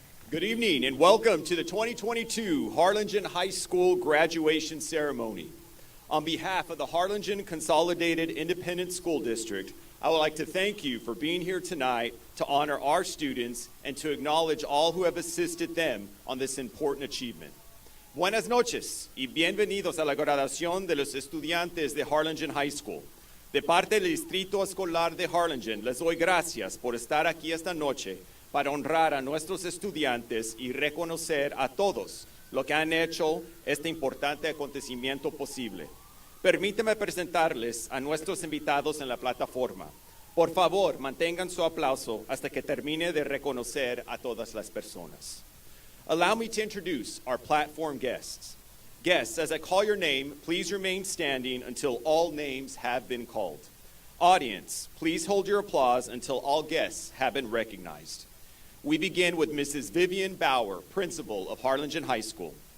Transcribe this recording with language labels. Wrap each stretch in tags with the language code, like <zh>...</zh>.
<en>Good evening and welcome to the 2022 Harlingen High School graduation ceremony. On behalf of the Harlingen Consolidated Independent School District, I would like to thank you for being here tonight to honor our students and to acknowledge all who have assisted them on this important achievement.</en> <es>Buenas noches y bienvenidos a la graduación de los estudiantes de Harlingen High School. De parte del Distrito Escolar de Harlingen, les doy gracias por estar aquí esta noche para honrar a nuestros estudiantes y reconocer a todos lo que han hecho este importante acontecimiento posible. Permíteme presentarles a nuestros invitados en la plataforma. Por favor, mantengan su aplauso hasta que termine de reconocer a todas las personas.</es> <en>Allow me to introduce our platform guests. Guests, as I call your name, please remain standing until all names have been called. Audience, please hold your applause until all guests have been recognized. We begin with Mrs. Vivian Bauer, Principal of Harlingen High School.</en>